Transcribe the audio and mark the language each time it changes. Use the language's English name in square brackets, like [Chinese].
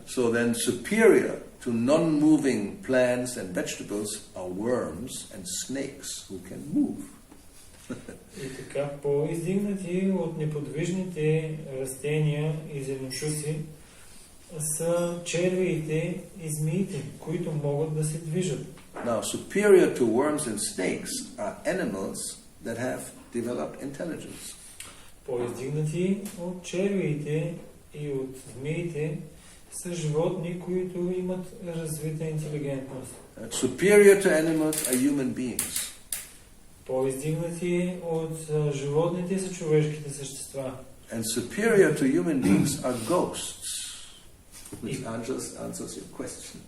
[English] So then superior to non-moving plants and vegetables are worms and snakes who can move. [Bulgarian] И така, по-издигнати от неподвижните растения и зеленчуци са червиите и змиите, които могат да се движат. [English] Now, superior to worms and snakes are animals that have developed intelligence. [Bulgarian] По-издигнати от червиите и от змиите са животни, които имат развита интелигентност. [English] Superior to animals are human beings. [Bulgarian] По-издигнати от животните са човешките същества. [English] And superior to human beings are ghosts. Which answers your question.